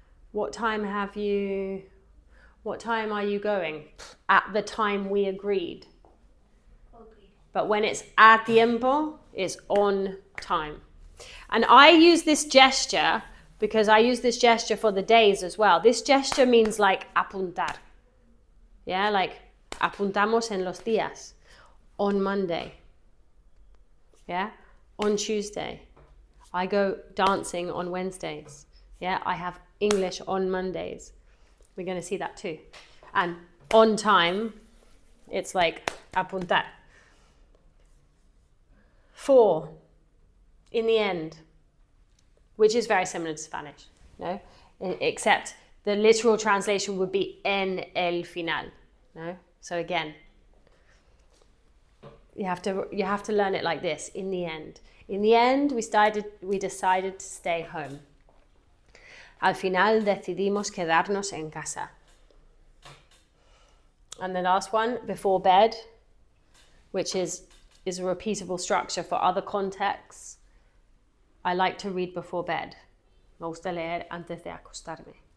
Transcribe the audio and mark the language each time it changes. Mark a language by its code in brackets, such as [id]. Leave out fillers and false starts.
[en] What time are you going? At the time we agreed. Okay. But when it's [es] a tiempo, [en] it's on time. And I use this gesture because I use this gesture for the days as well. This gesture means like apuntar. [es] Yeah, like apuntamos en los días. [en] On Monday. Yeah, on Tuesday. I go dancing on Wednesdays. Yeah, I have English on Mondays. We're going to see that too. And on time, it's like apuntar. 4, in the end, which is very similar to Spanish, no? Except the literal translation would be [es] en el final, [en] no? So again, you have to learn it like this, in the end. In the end, we decided to stay home. [es] Al final decidimos quedarnos en casa. [en] And the last one, before bed, which is a repeatable structure for other contexts. I like to read before bed. [es] Me gusta leer antes de acostarme.